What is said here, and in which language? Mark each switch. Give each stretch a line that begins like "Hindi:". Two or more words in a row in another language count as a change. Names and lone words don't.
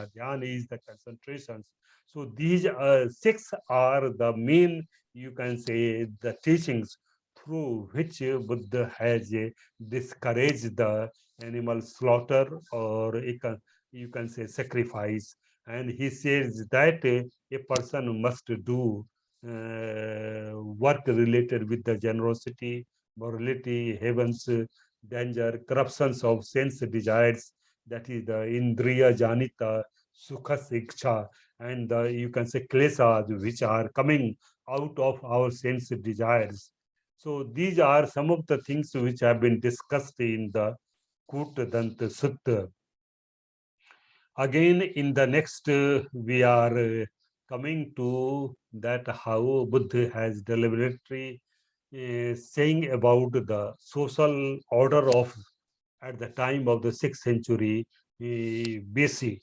English: Dhyan is the concentrations. So these 6 are the main, you can say, the teachings through which Buddha has discouraged the animal slaughter, or you can say sacrifice. And he says that a person must do work related with the generosity, morality, heaven's danger, corruptions of sense desires, that is the
Pali: indriya janita, sukha siksha,
English: and the, you can say, klesas, which are coming out of our sense desires. So these are some of the things which have been discussed in the Kutadanta Sutta. Again, in the next, we are coming to that how Buddha has deliberately saying about the social order of at the time of the 6th century BC.